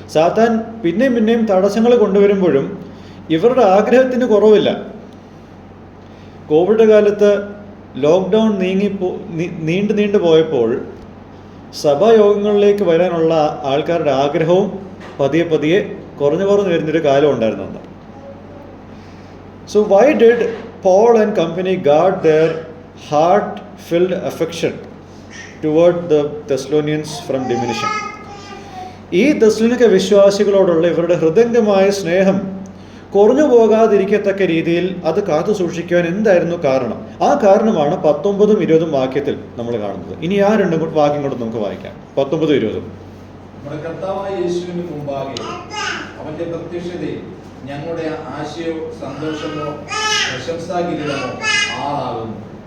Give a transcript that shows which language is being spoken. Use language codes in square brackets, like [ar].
[ml] സാത്താൻ പിന്നെയും തടസ്സങ്ങൾ കൊണ്ടുവരുമ്പോഴും ഇവരുടെ ആഗ്രഹത്തിന് കുറവില്ല. കോവിഡ് കാലത്ത് ലോക്ക്ഡൗൺ നീണ്ടു പോയപ്പോൾ സഭായോഗങ്ങളിലേക്ക് വരാനുള്ള ആൾക്കാരുടെ ആഗ്രഹവും പതിയെ കുറഞ്ഞു വരുന്നൊരു കാലം ഉണ്ടായിരുന്നു അന്ന്. [en] So why did Paul and company guard their heart-filled affection toward the Thessalonians from diminishing? [ml] ഈ തെസ്സലോനിക്ക വിശ്വാസികളോടുള്ള ഇവരുടെ ഹൃദയംഗമായ സ്നേഹം കുറഞ്ഞു പോകാതിരിക്കത്തക്ക രീതിയിൽ അത് കാത്തു സൂക്ഷിക്കുവാൻ എന്തായിരുന്നു കാരണം? ആ കാരണമാണ് 19ഉം 20ഉം വാക്യത്തിൽ നമ്മൾ കാണുന്നത്. ഇനി ആ 2 വാക്യം കൊണ്ട് നമുക്ക് വായിക്കാം, 19ഉം 20ഉം. നമ്മുടെ കർത്താവായ യേശുവിന് മുമ്പാകെ അവന്റെ പ്രത്യക്ഷതയിൽ ഞങ്ങളുടെ ആശയോ സന്തോഷമോ പ്രശംസാകിരീടമോ ആറാകുന്നു.